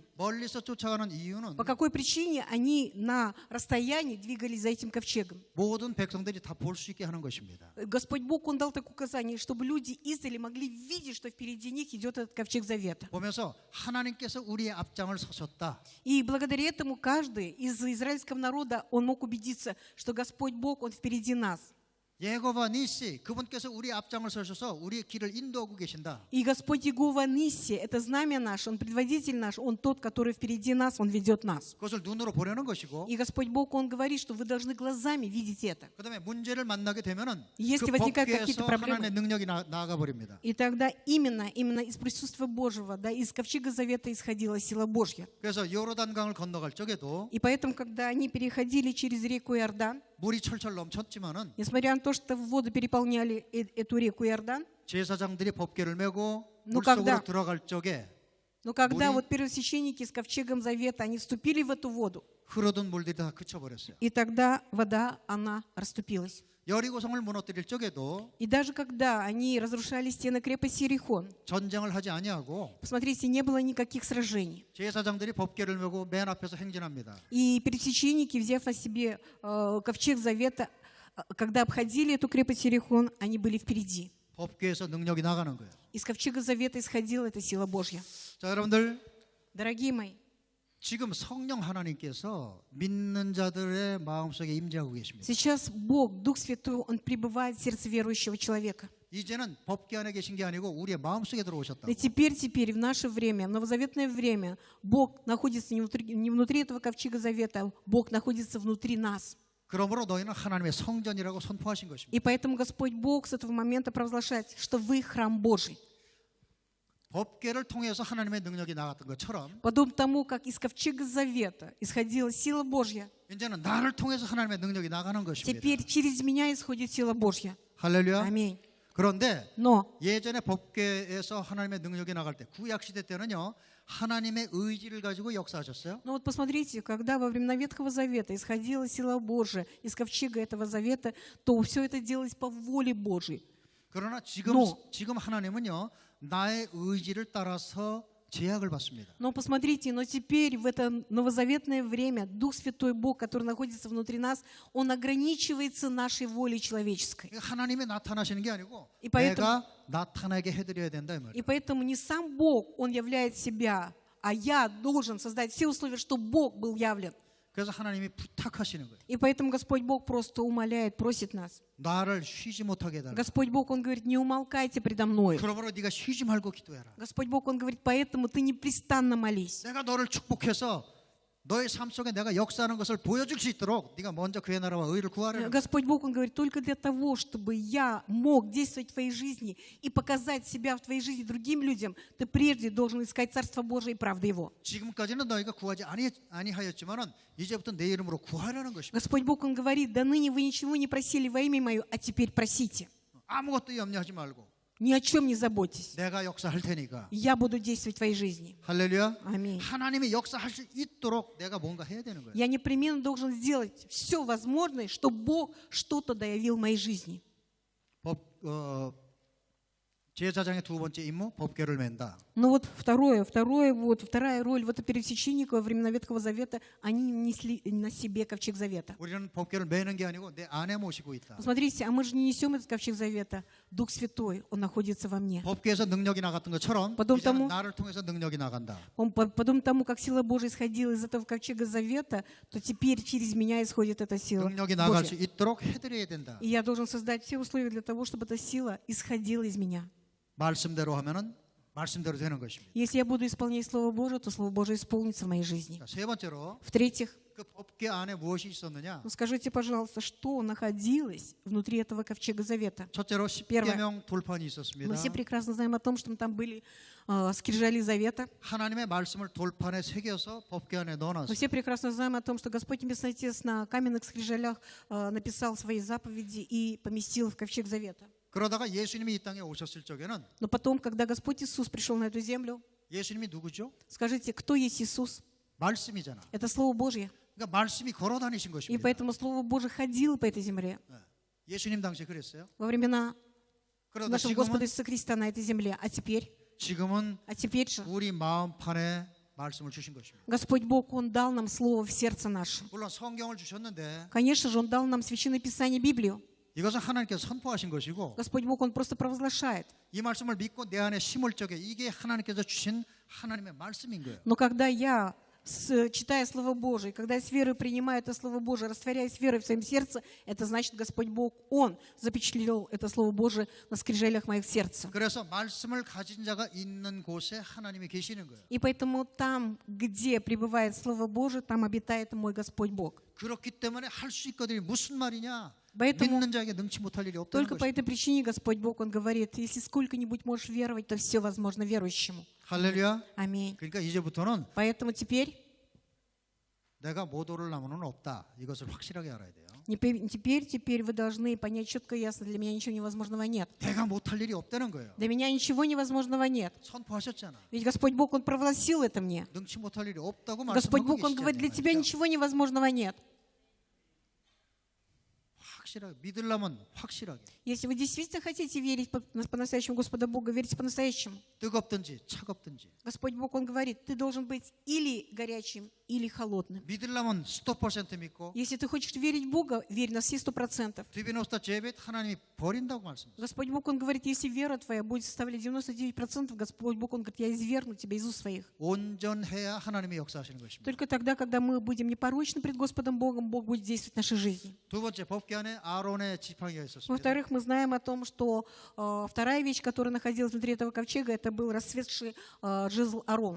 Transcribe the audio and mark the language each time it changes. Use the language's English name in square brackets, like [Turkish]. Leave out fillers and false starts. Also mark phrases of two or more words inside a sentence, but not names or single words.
[Korean] 멀리서 쫓아가는 이유는 [Russian] По какой причине они на расстоянии двигались за этим ковчегом? [Korean] 모든 백성들이 다 볼 수 있게 하는 것입니다. [Russian] Господь Бог, Он дал такое указание, чтобы люди издали могли видеть, что впереди них идет этот ковчег завета. [Korean] 보면서 하나님께서 우리의 앞장을 서셨다. [Russian] И благодаря этому каждый из израильского народа, он мог убедиться, что Господь Бог, Он впереди нас. [Korean] 예고바 니시 그분께서 우리 앞장을 서셔서 우리의 길을 인도하고 계신다. [Russian] И Господь Иегова Нисси, это знамя наше, Он предводитель наш, Он тот, который впереди нас, Он ведет нас. [Korean] 그것을 눈으로 보려는 것이고 [Russian] И Господь Бог, Он говорит, что вы должны глазами видеть это. [Korean] 그다음에 문제를 만나게 되면은 [Russian] Если [Korean] 그 [Russian] возникают какие-то [Korean] 법궤에서 [Russian] проблемы, [Korean] 하나님의 능력이 나아가 버립니다. [Russian] и тогда именно из присутствия Божьего, да, из ковчега завета исходила сила Божья. [Korean] 그래서 요르단강을 건너갈 적에도 [Russian] И поэтому, когда они переходили через реку Иордан, [Korean] 물이 철철 넘쳤지만은 [Russian] несмотря на то, что в воду переполняли эту реку Иордан, [Korean] 제사장들이 법궤를 메고 [Russian] Ну, [Korean] 물속으로 [Russian] когда- [Korean] 들어갈 적에 [Russian] но когда [Korean] 물이- [Russian] вот первосвященники с ковчегом завета, они вступили в эту воду, [Korean] 흐르던 물들이 다 그쳐버렸어요. [Russian] и тогда вода, она расступилась. [Korean] 여리고성을 무너뜨릴 적에도 [Russian] И даже когда они разрушали стены крепости Иерихон, [Korean] 전쟁을 하지 아니하고 [Russian] посмотрите, не было никаких сражений. [Korean] 제사장들이 법궤를 메고 맨 앞에서 행진합니다. [Russian] И первосвященники, взяв на себе ковчег завета, когда обходили эту крепость Иерихон, они были впереди. [Korean] 법궤에서 능력이 나가는 거예요. [Russian] Из ковчега завета исходила эта сила Божья. [Korean] 자, 여러분들 [Russian] Дорогие мои, [Korean] 지금 성령 하나님께서 믿는 자들의 마음속에 임재하고 계십니다. [Russian] сейчас Бог, Дух Святой, Он пребывает в сердце верующего человека. [Korean] 이제는 법궤 안에 계신 게 아니고 우리의 마음속에 들어오셨다고. [Russian] И теперь, в наше время, в новозаветное время, Бог находится не внутри этого ковчега завета, Бог находится внутри нас. [Korean] 그러므로 너희는 하나님의 성전이라고 선포하신 것입니다. [Russian] И поэтому Господь Бог с этого момента провозглашает, что вы храм Божий. [Korean] 법궤를 통해서 하나님의 능력이 나갔던 것처럼 [Russian] Подобно тому, как из ковчега завета исходила сила Божья, [Korean] 이제는 나를 통해서 하나님의 능력이 나가는 것입니다. [Russian] теперь через меня исходит сила Божья. [Korean] 할렐루야. [Russian] Аминь. [Korean] 그런데 [Russian] Но [Korean] 예전에 법궤에서 하나님의 능력이 나갈 때 구약 시대 때는요. 하나님의 의지를 가지고 역사하셨어요. [Russian] вот посмотрите, когда во времена Ветхого Завета исходила сила Божия из ковчега этого завета, то все это делалось по воле Божьей. [Korean] 그러나 지금 하나님은요. 나의 의지를 따라서 제약을 받습니다. [Russian] Но посмотрите, но теперь в это новозаветное время Дух Святой Бог, который находится внутри нас, Он ограничивается нашей волей человеческой. [Korean] 하나님이 나타나시는 게 아니고 [Russian] И поэтому- [Korean] 내가 나타나게 해드려야 된다 이 말이에요. [Russian] И поэтому не сам Бог, Он являет себя, а я должен создать все условия, чтобы Бог был явлен. [Korean] 그래서 하나님이 부탁하시는 거예요. [Russian] И поэтому Господь Бог просто умоляет, просит нас. [Korean] 나를 쉬지 못하게 해달라. [Russian] Господь Бог, Он говорит, не умолкайте предо мной. [Korean] 그러므로 네가 쉬지 말고 기도해라. [Russian] Господь Бог, Он говорит, поэтому ты непрестанно молись. [Korean] 내가 너를 축복해서 너의 삶 속에 내가 역사하는 것을 보여줄 수 있도록 네가 먼저 그의 나라와 의를 구하라는 거예요. [Russian] Господь Бог, Он говорит, только для того, чтобы я мог действовать в твоей жизни и показать себя в твоей жизни другим людям, ты прежде должен искать Царство Божие и правды Его. [Korean] 지금까지는 너희가 구하지 아니하였지만은 이제부터 내 이름으로 구하라는 것입니다. [Russian] Господь Бог, Он говорит, да ныне вы ничего не просили во имя Мое, а теперь просите. [Korean] 아무것도 염려하지 말고 [Russian] Ни о чем не заботьтесь. [Korean] 내가 역사할 테니까. [Russian] Я буду действовать в твоей жизни. [Korean] 할렐루야. [Russian] Аминь. [Korean] 하나님이 역사할 수 있도록 내가 뭔가 해야 되는 거예요. [Russian] Я непременно должен сделать все возможное, чтобы Бог что-то доявил в моей жизни. [Korean] 제사장의 두 번째 임무 법궤를 맨다. [Russian] Но вот вторая роль вот первосвященника во времена Ветхого Завета, они несли на себе ковчег завета. [Korean] 우리는 법궤를 매는 게 아니고 내 안에 모시고 있다. [Russian] Посмотрите, а мы же не несем этот ковчег завета. Дух Святой, Он находится во мне. [Korean] 법궤에서 능력이 나갔던 것처럼 [Russian] Потом [Korean] 이제는 [Russian] тому- [Korean] 나를 통해서 능력이 на간다. [Russian] Подобно тому, как сила Божия исходила из этого ковчега завета, то теперь через меня исходит эта сила [Korean] 능력이 나갈 수 [Russian] Божья. [Korean] 있도록 해드려야 된다. [Russian] И я должен создать все условия для того, чтобы эта сила исходила из меня. [Korean] 말씀대로 하면은 말씀대로 되는 것입니다. [Russian] Если я буду исполнять Слово Божие, то Слово Божие исполнится в моей жизни. [Korean] 자, 세 번째로 [Russian] В-третьих, [Korean] 그 법궤 안에 무엇이 있었느냐? [Russian] ну скажите, пожалуйста, что находилось внутри этого ковчега завета? [Korean] 첫째로 십계명 돌판이 있었습니다. [Russian] Мы все прекрасно знаем о том, что там были скрижали завета. [Korean] 하나님의 말씀을 돌판에 새겨서 법궤 안에 [Russian] Мы [Korean] 넣어놨어요. [Russian] все прекрасно знаем о том, что Господь Небесный Отец на каменных скрижалях написал свои заповеди и поместил в ковчег завета. [Korean] 그러다가 예수님이 이 땅에 오셨을 적에는 [Russian] Но потом, когда Господь Иисус пришел на эту землю, [Korean] 예수님이 누구죠? [Russian] скажите, кто есть Иисус? [Korean] 말씀이잖아. [Russian] Это Слово Божье. [Korean] 그러니까 말씀이 걸어 다니신 [Russian] И [Korean] 것입니다. [Russian] поэтому Слово Божье ходило по этой земле [Korean] 예수님 당시에 그랬어요. [Russian] во времена [Korean] 그러다 [Russian] нашего [Korean] 지금은 [Russian] Господа Иисуса Христа на этой земле. А теперь же [Korean] 우리 마음판에 말씀을 주신 것입니다. [Russian] Господь Бог, Он дал нам Слово в сердце наше. [Korean] 물론 성경을 주셨는데 [Russian] Конечно же, Он дал нам Священное Писание, Библию. [Korean] 이것은 하나님께서 선포하신 것이고 [Russian] Господь Бог, Он просто провозглашает. [Korean] 이 말씀을 믿고 내 안에 심을 적에 이게 하나님께서 주신 하나님의 말씀인 거예요. [Russian] Но когда я читая Слово Божие, когда я с верой принимаю это Слово Божие, растворяясь верой в своем сердце, это значит, Господь Бог, Он запечатлел это Слово Божие на скрижалях моих сердца. [Korean] 그래서 말씀을 가진 자가 있는 곳에 하나님이 계시는 거예요. [Russian] И поэтому там, где пребывает Слово Божие, там обитает мой Господь Бог. [Korean] 그렇기 때문에 할 수 있거든요. 무슨 말이냐? [Russian] Поэтому [Korean] 믿는 자에게 능치 못할 일이 없다는 [Russian] только по [Korean] 것이죠. [Russian] этой причине Господь Бог, Он говорит, если сколько-нибудь можешь веровать, то все возможно верующему. [Korean] 할렐루야. [Russian] Аминь. [Korean] 그러니까 이제부터는 [Russian] Поэтому теперь [Korean] 내가 못 오를 나무는 없다. 이것을 확실하게 알아야 돼요. [Russian] теперь вы должны понять четко и ясно, для меня ничего невозможного нет. [Korean] 내가 못할 일이 없다는 거예요. [Russian] Для меня ничего невозможного нет. [Korean] 선포하셨잖아. [Russian] Ведь Господь Бог, Он провозгласил это мне. [Korean] 능치 못할 일이 없다고 [Russian] Господь [Korean] 말씀하고 [Russian] Бог, Он говорит, для тебя [Korean] 계시잖아요. [Russian] ничего невозможного нет. [Korean] 확실하게 믿으려면 확실하게 [Russian] Если вы действительно хотите верить по-настоящему Господа Бога, верьте по-настоящему. [Korean] 뜨겁든지 차갑든지 [Russian] Господь Бог, Он говорит, ты должен быть или горячим, или холодным. [Korean] 믿으려면 100% 믿고 [Russian] Если ты хочешь верить в Бога, верь на все 100%. [Korean] 디비노스타 제벳 하나님이 버린다고 말씀하셨어요. [Russian] Господь Бог, Он говорит, если вера твоя будет составлять 99%, Господь Бог, Он говорит, я извергну тебя из уст своих. [Korean] 온전해야 하나님이 역사하시는 것입니다. [Russian] Только тогда, когда мы будем непорочны пред Господом Богом, Бог будет действовать в нашей жизни. [Korean] 두 번째 법궤 안에 아론의 지팡이가 있었습니다. [Russian] Во-вторых, мы знаем о том, что вторая вещь, которая находилась внутри этого ковчега, это был расцветший жезл Арон.